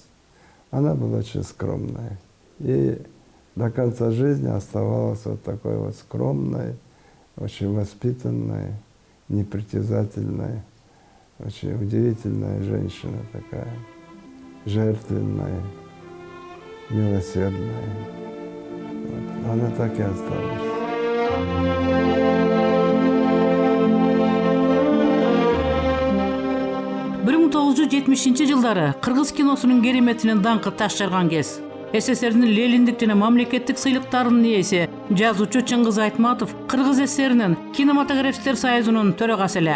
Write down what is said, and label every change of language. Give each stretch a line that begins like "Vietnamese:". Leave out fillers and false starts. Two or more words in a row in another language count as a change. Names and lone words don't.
Russian: Она была очень скромная. И до конца жизни оставалась вот такой вот скромной, очень воспитанной, непритязательной, очень удивительная женщина такая, жертвенная, милосердная. Вот. Она так и осталась.
Kyrgyz: жылдары Кыргыз киносунун кереметинин даңкы таш жарган кез. СССРдин Лениндик жана мамлекеттик сыйлыктарынын ээси жазуучу Чыңгыз Айтматов Кыргыз СССРинин кинематографисттер союзунун төрагасы эле.